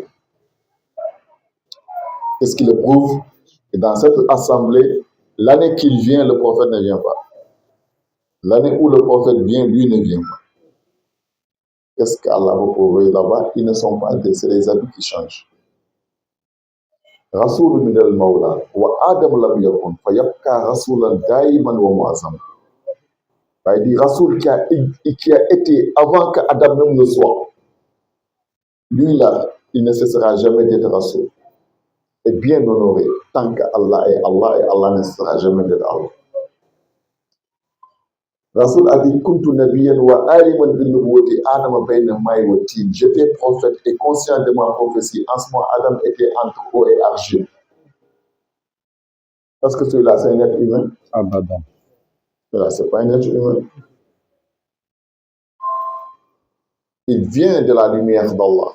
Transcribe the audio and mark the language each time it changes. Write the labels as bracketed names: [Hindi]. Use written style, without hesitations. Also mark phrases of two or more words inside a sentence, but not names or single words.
[French] Qu'est-ce qui le prouve? Et dans cette assemblée, l'année qu'il vient, le prophète ne vient pas. L'année où le prophète vient, lui ne vient pas. Qu'est-ce qu'Allah va prouver là-bas? Ils ne sont pas deux, c'est les habits qui changent. [Arabic] رسول من المولى وآدم لم يكن فيبقى رسولا دائما ومعظم. [French] Il dit Rasoul qui a été avant que Adam même ne soit. Lui là, il ne cessera jamais d'être Rasoul. Et bien honoré, tant qu'Allah est Allah, et Allah ne cessera jamais d'être Allah. Rasoul a dit [Arabic] كنت نبيا وعالما بنبوتي آدم بين ماء وطين. [French] J'étais prophète et conscient de ma prophétie. En ce moment, Adam était entre eau et argile. Parce que celui-là, c'est un être humain. Abadan. Celui-là, ce n'est pas un être humain. Il vient de la lumière d'Allah.